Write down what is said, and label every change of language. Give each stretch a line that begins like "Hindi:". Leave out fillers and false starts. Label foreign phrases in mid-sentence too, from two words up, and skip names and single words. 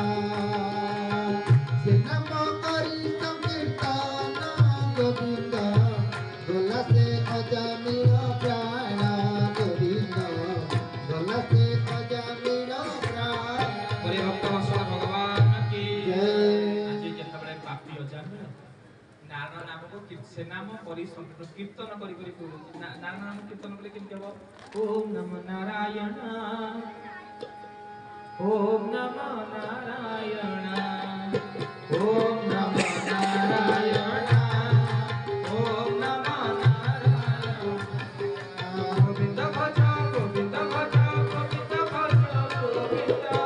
Odia: ସେ ନାମ କରି ସଂକୀର୍ତ୍ତନ ଗୋବିନ୍ଦ ବୋଲା ସେ ଅଜାମିର ପ୍ରାଣ ଗୋବିନ୍ଦ ବୋଲା ସେ ଅଜାମିର ପ୍ରାଣ।
Hindi: हरि भक्त वत्सल भगवान की जय।
Odia: ଆଜ ଯେତେବେଳେ ପାପୀ ଅଜାମିର ନାରାୟଣ ନାମ କୋ ସେ ନାମ କରି କୀର୍ତ୍ତନ କରି କରି ନାରାୟଣ ନାମ କୀର୍ତ୍ତନ କଲେ କେମିତି ହୋ
Sanskrit: ओम नमो नारायण ओम नमो नारायण ओम नमो नारायण ओम नमो नारायण गोविंद भज गोविंद भज गोविंद भज गोविंद